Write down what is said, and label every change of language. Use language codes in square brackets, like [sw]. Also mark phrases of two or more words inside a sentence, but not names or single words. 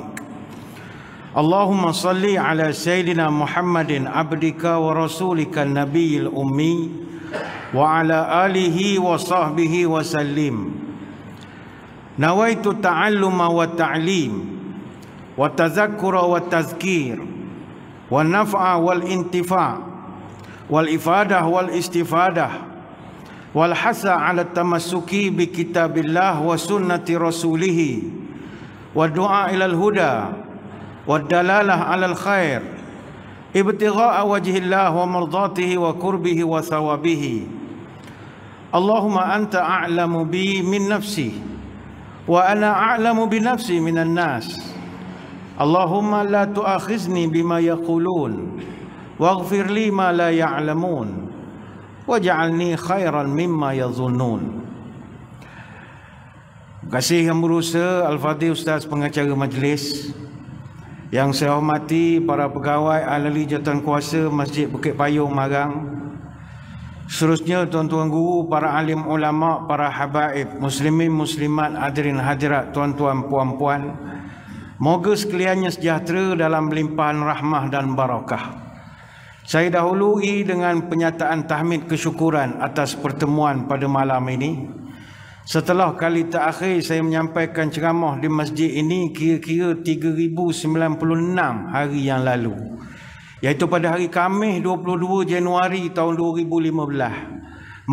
[ar] اللهم صل على سيدنا محمد عبدك ورسولك النبي الأمي وعلى آله وصحبه وسلم. نويت التعلم والتعليم والتذكر والتذكير والنفع والانتفاع والإفادة والاستفادة والحث على التمسك بكتاب الله وسنة رسوله والدعاء إلى الهدى والدلالة على الخير ابتغاء وجه الله ومرضاته وقربه وثوابه. اللهم أنت أعلم بي من نفسي وأنا أعلم بنفسي من الناس. اللهم لا تؤاخذني بما يقولون واغفر لي ما لا يعلمون واجعلني خيرا مما يظنون. [ms] Terima kasih yang berusaha Al-Fadhil Ustaz pengacara majlis, yang saya hormati para pegawai ahli jawatankuasa Masjid Bukit Payung Marang, seterusnya tuan-tuan guru, para alim ulama, para habaib, muslimin muslimat, hadirin hadirat, tuan-tuan puan-puan, moga sekaliannya sejahtera dalam limpahan rahmah dan barakah. Saya dahului dengan penyataan tahmid kesyukuran atas pertemuan pada malam ini. Setelah kali terakhir saya menyampaikan ceramah di masjid ini kira-kira 3096 hari yang lalu, iaitu pada hari Khamis 22 Januari tahun 2015.